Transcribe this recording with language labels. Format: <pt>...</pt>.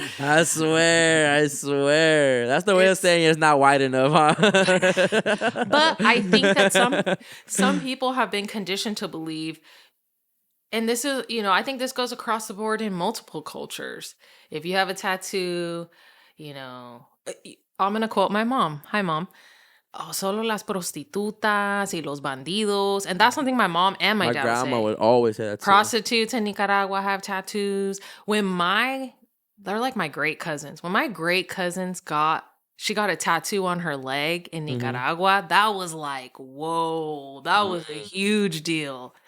<en>I swear. That's the way of saying it's not white enough, huh? But I think that some people have been conditioned to believe, and this is, I think this goes across the board in multiple cultures. If you have a tattoo, I'm going to quote my mom. Hi, Mom.</en> <es>Oh, solo las prostitutas y los bandidos.</es> <en>And that's something my mom and my dad would say. My grandma would always say that too. Prostitutes in Nicaragua have tattoos. They're like my great cousins. When my great cousins she got a tattoo on her leg in Nicaragua, that was like, whoa, that was a huge deal.</en>